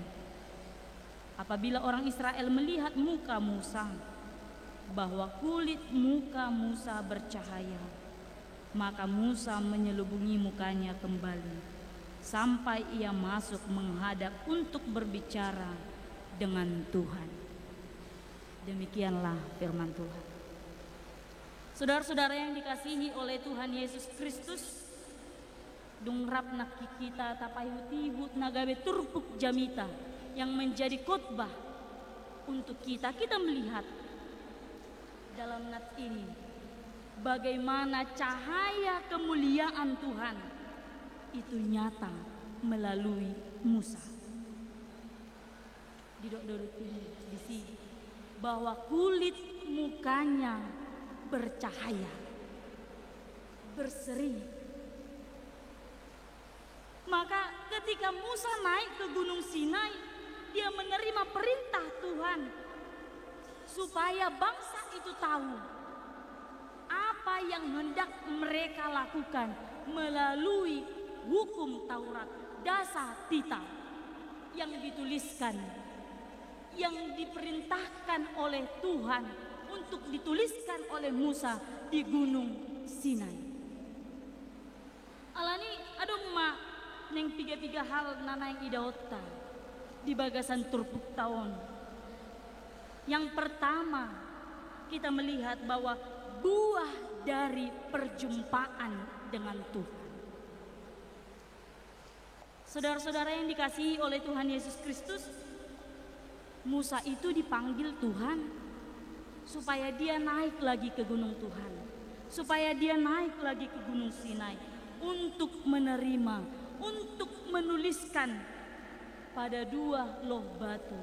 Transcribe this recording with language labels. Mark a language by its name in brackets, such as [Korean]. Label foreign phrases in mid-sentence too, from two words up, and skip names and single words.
[Indonesian] Apabila orang Israel melihat muka Musa, bahwa kulit muka Musa bercahaya, maka Musa menyelubungi mukanya kembali sampai ia masuk menghadap untuk berbicara dengan Tuhan. Demikianlah firman Tuhan. Saudara-saudara yang dikasihi oleh Tuhan Yesus Kristus, [Batak Toba] dungrap nak kita tapayutibut nagabe turpuk jamita [Indonesian] yang menjadi khotbah untuk kita melihat dalam nats ini bagaimana cahaya kemuliaan Tuhan itu nyata melalui Musa. Didok-dodok ini di sini bahwa kulit mukanya bercahaya, berseri. Maka ketika Musa naik ke gunung Sinai, dia menerima perintah Tuhan supaya bangsa itu tahu apa yang hendak mereka lakukan melalui hukum Taurat, Dasa Tita yang dituliskan, yang diperintahkan oleh Tuhan untuk dituliskan oleh Musa di gunung Sinai. [Batak Toba] Alani adong ma neng [Indonesian] tiga hal [Batak Toba] nana yang idaota di bagasan turpuk tahun. [Indonesian] Yang pertama, kita melihat bahwa buah dari perjumpaan dengan Tuhan. Saudara-saudara yang dikasihi oleh Tuhan Yesus Kristus, Musa itu dipanggil Tuhan supaya dia naik lagi ke gunung Tuhan, supaya dia naik lagi ke gunung Sinai untuk menerima, untuk menuliskan pada dua loh batu.